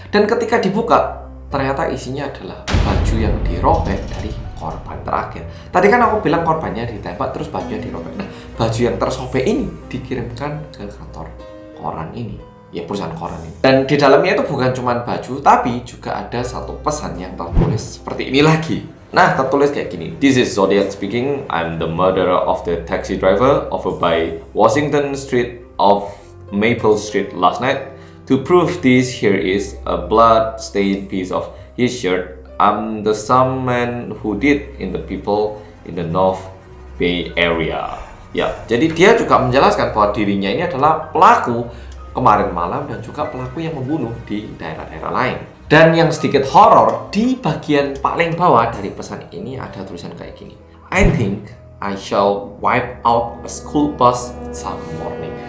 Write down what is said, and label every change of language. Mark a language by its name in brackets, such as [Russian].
[Indonesian] Dan ketika dibuka, ternyata isinya adalah baju yang dirobek dari korban terakhir. Tadi kan aku bilang korbannya ditembak, terus bajunya dirobek. Nah, baju yang tersobek ini dikirimkan ke kantor koran ini, ya perusahaan koran ini. Dan di dalamnya itu bukan cuma baju, tapi juga ada satu pesan yang tertulis seperti ini lagi. Nah, tertulis kayak gini. [English] This is Zodiac speaking. I'm the murderer of the taxi driver over by Washington Street of Maple Street last night. To prove this, here is a blood-stained piece of his shirt. I'm the same man who did in the people in the North Bay area. [Indonesian] Ya, jadi dia juga menjelaskan bahwa dirinya ini adalah pelaku kemarin malam dan juga pelaku yang membunuh di daerah-daerah lain. Dan yang sedikit horor, di bagian paling bawah dari pesan ini ada tulisan kayak gini. [English] I think I shall wipe out a school bus some morning.